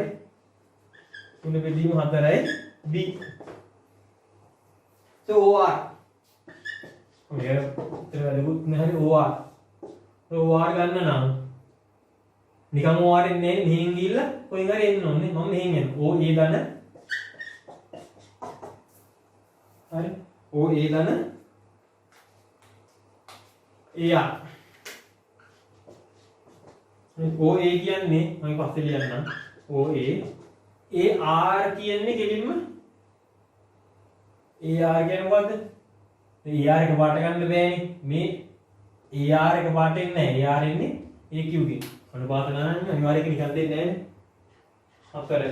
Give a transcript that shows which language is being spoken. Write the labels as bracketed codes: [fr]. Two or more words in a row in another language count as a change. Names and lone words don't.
[si] 3 බෙදීම 4යි B. So OR ඔය ඉතින් වැඩිපුත් නැහැ OR. OR ගන්න නම් නිකම් OR එන්නේ මෙහෙන් ගිහිල්ලා කොහෙන් හරි එන්න ඕනේ. මම මෙහෙන් එනවා. OA ගන්න. හරි. OA ගන්න. AR. OA කියන්නේ මම පස්සේ ලියන්නම්. OA AR කියන්නේ කෙලින්ම AR කියන්නේ මොකද්ද? AR එක පාට ගන්න බෑනේ. මේ AR එක පාට එන්නේ නැහැ. AR එන්නේ AQ ගේ. අනුපාත ගණන් අනිවාර්යයෙන් නිකන් දෙන්නේ නැහැ.